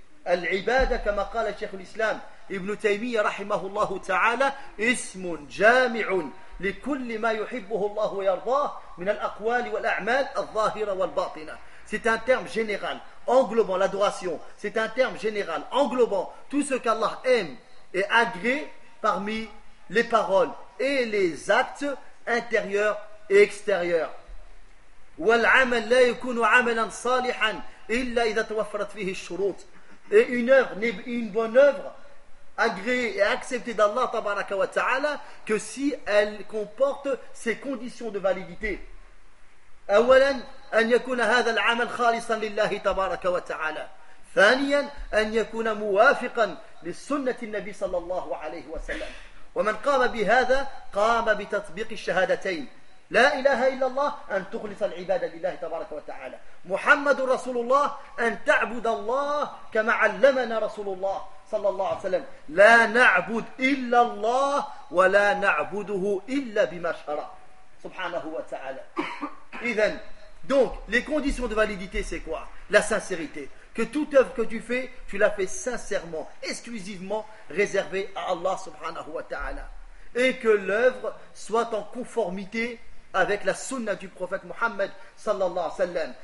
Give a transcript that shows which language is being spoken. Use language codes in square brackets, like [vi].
[ar] Al-ibada kama qala al-shaykh al-islam ibn Taymiyyah rahimahullahu ta'ala ismun jami'un لكل ما يحبه الله ويرضاه من الأقوال والأعمال الظاهرة والباطنة. [fr] C'est un terme général, englobant l'adoration. C'est un terme général, englobant tout ce qu'Allah aime et agrée parmi les paroles et les actes intérieurs et extérieurs. [ar] والعمل لا يكون عملا صالحا إلا إذا توفرت فيه الشروط. [fr] Et une œuvre n'est une bonne œuvre agréé et accepté d'Allah tabaraka wa ta'ala que si elle comporte ses conditions de validité. [ar] أولاً أن يكون هذا العمل خالصاً لله تبارك وتعالى. ثانياً أن يكون موافقاً للسنة النبي صلى الله عليه وسلم. ومن قام بهذا قام بتطبيق الشهادتين. لا إله إلا الله أن تخلص العبادة لله تبارك وتعالى. محمد رسول الله أن تعبد الله كما علمنا رسول الله صلى الله عليه وسلم لا نعبد إلا الله ولا نعبده إلا بما شرع سبحانه وتعالى. [fr] إذن donc les conditions de validité c'est quoi? La sincérité. Que toute œuvre que tu la fais sincèrement, exclusivement réservée à Allah subhanahu wa ta'ala. Et que l'œuvre soit en conformité avec la sunna du prophète Muhammad sallallahu alayhi wa sallam.